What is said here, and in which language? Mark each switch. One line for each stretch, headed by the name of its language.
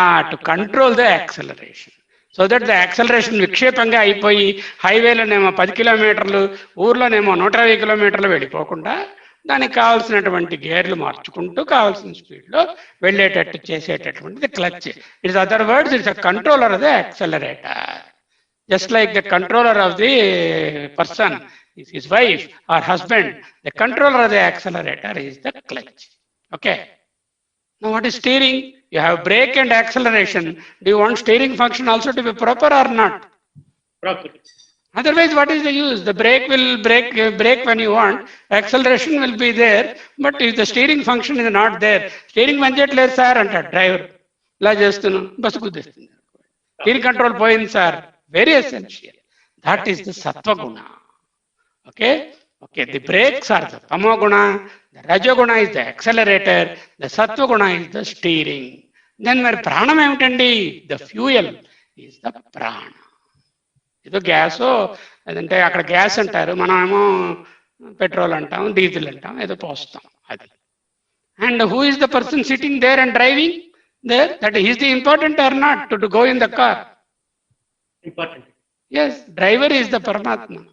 English: to control the acceleration,
Telugu: so that the acceleration విక్షేపంగా అయిపోయి హైవేలోనేమో 10 కిలోమీటర్లు, ఊర్లోనేమో 120 కిలోమీటర్లు వెళ్ళిపోకుండా దానికి కావాల్సినటువంటి గేర్లు మార్చుకుంటూ కావాల్సిన స్పీడ్లో వెళ్ళేటట్టు చేసేటటువంటిది clutch.
English: It's other words, it's a controller of the accelerator. Just like the controller of the person is his wife or husband, the controller of the accelerator is the clutch. Okay. Now what is steering? You have brake and acceleration. Do you want steering function also to be proper or not? Proper. Otherwise, what is the use? The brake will brake when you want, acceleration will be there, but if the steering function is not there, steering
Telugu: పంచట్లేదు sir అంటాడు driver. ఇలా చేస్తున్నాను, bus కుద్దేస్తుంది, steering control పోయింది sir.
English: Very essential. That is the sattva guna. Okay. The brakes are the tamo guna, the rajo guna is the accelerator, the sattva guna is the steering. Then
Telugu: మరి ప్రాణం ఏమిటండి?
English: The fuel is the prana.
Telugu: ఏదో gas, అదంటే అక్కడ gas అంటారు, మనం ఏమో petrol అంటాం, డీజిల్ అంటాం, ఏదో పోస్తాం అది.
English: And who is the person sitting there and driving there? That is the important or not to go in the car? Important. Yes, driver is the Paramatma.